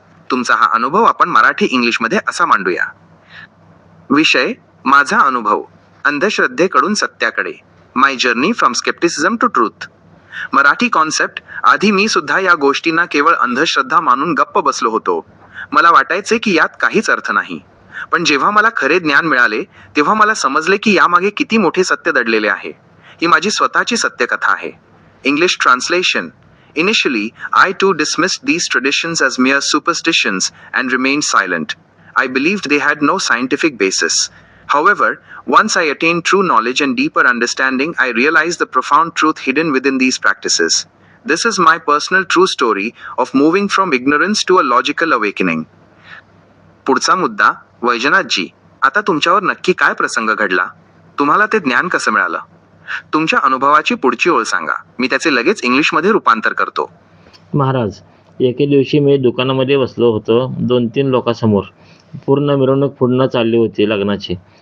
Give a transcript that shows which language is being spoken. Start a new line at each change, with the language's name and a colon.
Marathi: तुमचा हा अनुभव आपण मराठी इंग्लिशमध्ये असा मांडूया. विषय: माझा अनुभव, अंधश्रद्धेकडून सत्याकडे.
English: My journey from scepticism to truth.
Marathi: Marathi concept. आधी मी सुद्धा या गोष्टींना केवळ अंधश्रद्धा मानून गप्प बसलो होतो. मला वाटायचे की यात काहीच अर्थ नाही. पण जेव्हा मला खरे ज्ञान मिळाले तेव्हा मला समजले की यामागे किती मोठे सत्य दडलेले आहे. ही माझी स्वतःची सत्यकथा आहे.
English: English translation. Initially, I too dismissed these traditions as mere superstitions and remained silent. I believed they had no scientific basis. However, once I attained true knowledge and deeper understanding, I realized the profound truth hidden within these practices. This is my personal true story of moving from ignorance to a logical awakening.
Marathi: पुढचा मुद्दा. वैजनाथजी, आता तुमच्यावर नक्की काय प्रसंग घडला? तुम्हाला ते ज्ञान कसं मिळालं? तुमच्या अनुभवाची पुढची ओळ सांगा. मी त्याचे लगेच इंग्लिशमध्ये रूपांतर करतो. महाराज, एके दिवशी मी दुकानामध्ये बसलो होतो. 2-3 लोकांसमोर पूर्ण मिरवणूक पुढनं चालली होती लग्नाची.